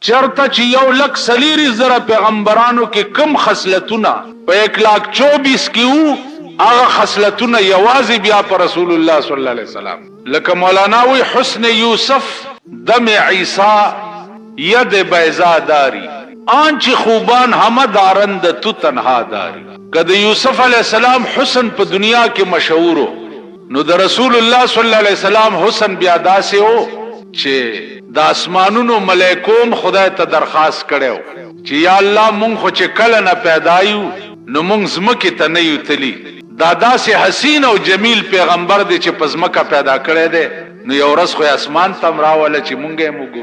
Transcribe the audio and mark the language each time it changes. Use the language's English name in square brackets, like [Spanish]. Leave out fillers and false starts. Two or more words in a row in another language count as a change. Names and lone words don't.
[Pashto] چرته چې 1,40,000 پیغمبرانو کې کم خصلتونه په 1,24,000 کې وو، هغه خصلتونه یوازې بیا پر رسول الله [Arabic] صلی الله علیه وسلم. [Pashto] لکه مولانا وی [Persian] حسن یوسف دم عیسی ید بیضا داری، آنچ خوبان همه دارند تو تنها داری. [Pashto] که د یوسف [Arabic] علیہ السلام [Pashto] حسن په دنیا کې مشهورو، نو د رسول الله [Arabic] صلی الله علیه وسلم [Pashto] حسن بیا داسې و چې د اسمانونو ملائکوم خدای ته درخواست کړو چې یا الله مونږ خو چې کله نه پیدایو نو مونږ زمکه ته نه یو تلی، دا داسې حسین او جمیل پیغمبر دی چې په زمکه پیدا کړی دی، نو یو ورځ خو اسمان ته راوله چې مونږ یې وګورو.